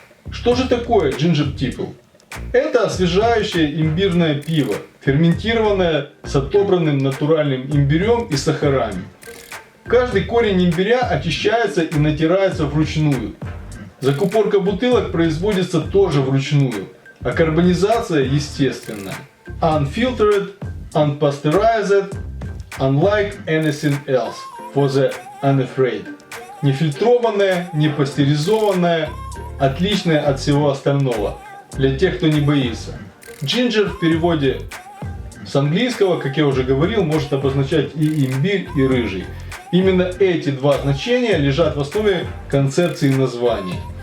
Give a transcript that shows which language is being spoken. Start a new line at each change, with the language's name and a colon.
Russian: Что же такое Ginger Tipple? Это освежающее имбирное пиво, ферментированное с отобранным натуральным имбирем и сахарами. Каждый корень имбиря очищается и натирается вручную. Закупорка бутылок производится тоже вручную, а карбонизация естественная.
English: Unfiltered, unpasteurized, unlike anything else for the unafraid.
Russian: Нефильтрованная, не пастеризованная, отличная от всего остального, для тех, кто не боится. Ginger в переводе с английского, как я уже говорил, может обозначать и имбирь, и рыжий. Именно эти два значения лежат в основе концепции названия.